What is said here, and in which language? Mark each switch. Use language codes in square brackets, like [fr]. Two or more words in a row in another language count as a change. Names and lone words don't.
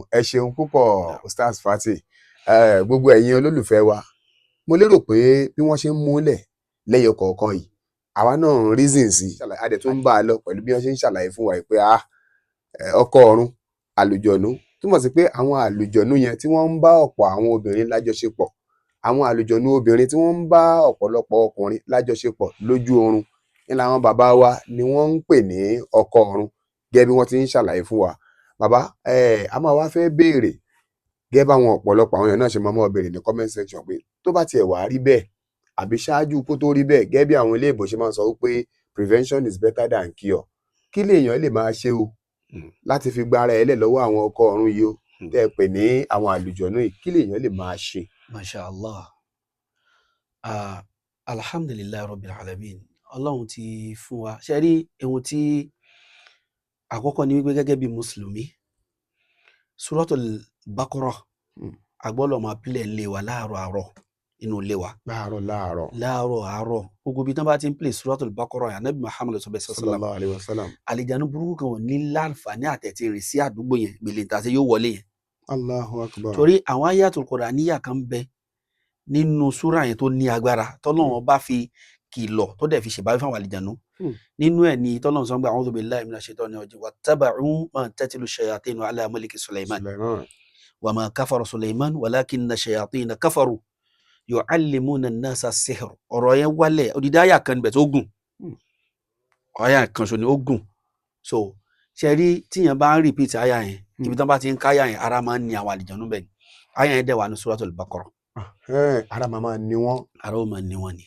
[yo] ẹ ṣeun púpọ̀ Ustaz Fatih gbogbo ẹ̀yin olólùfẹ́ wa mo lérò pé bí wọ́n ṣe ń múlẹ̀ lẹ́yọ kọ̀ọ̀kan yìí àwa náà ń reason sí adẹ tó ń bá a lọ pẹ̀lú bí wọ́n ṣe ń ṣàlàyé fún wa pé ọkọ ọ̀run àlùjọ̀nú túmọ̀ sí pé àwọn àlùjọ̀nú yẹn tí wọ́n ń bá ọ̀pọ̀ àwọn obìnrin lájọṣepọ̀ àwọn àlùjọ̀nú obìnrin tí wọ́n ń bá ọ̀pọ̀lọpọ̀ ọkùnrin lájọṣepọ̀ lójú oorun ní làwọn bàbá wa ni wọ́n ń pè ní ọkọ ọ̀run gẹ́gẹ́ bí wọ́n ti ń ṣàlàyé fún wa. bàbá a máa wá fẹ́ béèrè gẹ́gẹ́ báwọn ọ̀pọ̀lọpọ̀ àwọn èèyàn náà ṣe máa béèrè ní [en] comment section [yo] pé tó bá tiẹ̀ wá rí bẹ́ẹ̀ àbí ṣáájú kó tó rí bẹ́ẹ̀ gẹ́gẹ́ bí àwọn ilé ìbò ṣe máa ń sọ wípé [en] prevention is better than cure [yo] kí lèèyàn lè máa ṣe o láti fi gbára ẹ̀ lẹ̀ lọ́wọ́ àwọn ọkọ ọ̀run yìí o tẹ́ ẹ pè ní àwọn àlùjọ̀nú yìí kí lèèyàn lè máa ṣe. [ar] ما شاء الله الحمد لله رب العالمين [yo] Ọlọ́run ti fún wa ṣe rí ohun tí àkọ́kọ́ ni wípé gẹ́gẹ́ bí mùsùlùmí Suratul Baqarah agbọ́dọ̀ máa pílẹ̀ ń lé wa láàárọ̀ àárọ̀ inú ilé wa. láàárọ̀ àárọ̀ gbogbo ibi tí wọ́n bá ti ń pílẹ̀ Suratul Baqarah Ànábì Muhammad [ar] صلى الله عليه وسلم [yo] àlìjánu burúkú kan ò ní láǹfààní àtẹ̀tí rìn sí àdúgbò yẹn gbèlè tàṣẹ yóò wọlé yẹn. [ar] الله أكبر. [yo] torí àwọn [ar] آيات قرآنية [yo] kan bẹ nínú súrà yẹn tó ní agbára tọ́lọ́run bá fi kìlọ̀ tó dẹ̀ fi ṣèbáwí fáwọn àlìjánu nínú ẹ̀ ní tọ́lọ́run sọ pé [ar] أعوذ بالله من الشيطان الرجيم واتبعوا ما تتلو الشياطين على ملك سليمان وما كفر سليمان ولكن الشياطين كفروا يعلمون الناس السحر. [yo] ọ̀rọ̀ yẹn wálẹ̀ odidi àyà kan níbẹ̀ tó gùn àyà kan ṣo ni ó gùn so ṣe rí tíyẹn bá ń repeat àyà yẹn ibi tí wọ́n bá ti ń káyà yẹn ara máa ń ní àwọn àlìjánu bẹ́ẹ̀ ni àyà yẹn dẹ̀ wà ní Suratul Baqarah. ara máa ní wọn. ara ó máa ní wọn ni.